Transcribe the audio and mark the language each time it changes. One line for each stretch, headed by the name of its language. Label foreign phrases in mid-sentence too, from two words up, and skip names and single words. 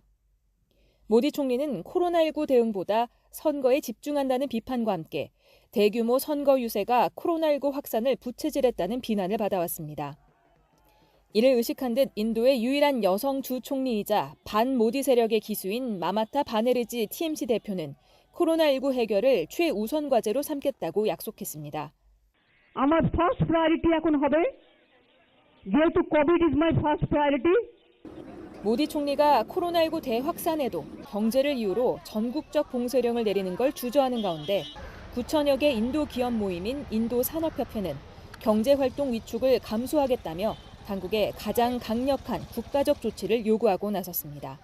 Korean: 모디 총리는 코로나19 대응보다 선거에 집중한다는 비판과 함께 대규모 선거 유세가 코로나19 확산을 부채질했다는 비난을 받아왔습니다. 이를 의식한 듯 인도의 유일한 여성 주 총리이자 반 모디 세력의 기수인 마마타 바네르지 TMC 대표는 코로나19 해결을 최우선 과제로 삼겠다고 약속했습니다.
English: আমার first priority
Bangla: এখন হবে যেহেতু
English: Covid is my first priority
Korean: 모디 총리가 코로나19 대확산에도 경제를 이유로 전국적 봉쇄령을 내리는 걸 주저하는 가운데 9천여 개 인도 기업 모임인 인도산업협회는 경제활동 위축을 감수하겠다며 당국에 가장 강력한 국가적 조치를 요구하고 나섰습니다.